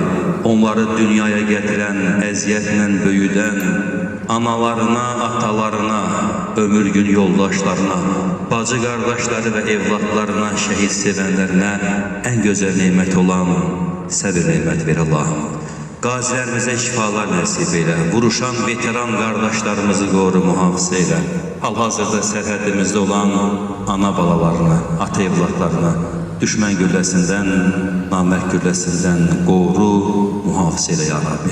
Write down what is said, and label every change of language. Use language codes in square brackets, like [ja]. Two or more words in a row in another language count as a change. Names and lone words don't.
[az] Onları dünyaya getiren, əziyyətlə böyüdən, analarına, atalarına, ömür gün yoldaşlarına, [tr] bacı kardeşleri ve evlatlarına, şehit sevenlerine en güzel nimet olan [az] səbir nimet ver Allah'ım. Qazilərimizə şifalar nəsib elə, vuruşan veteran qardaşlarımızı qoru, mühafizə elə. Hal-hazırda sərhədimizdə olan ana balalarına, ata evlatlarına, düşmən gülləsindən, namərd gülləsindən qoru, mühafizə elə ya Rabbi.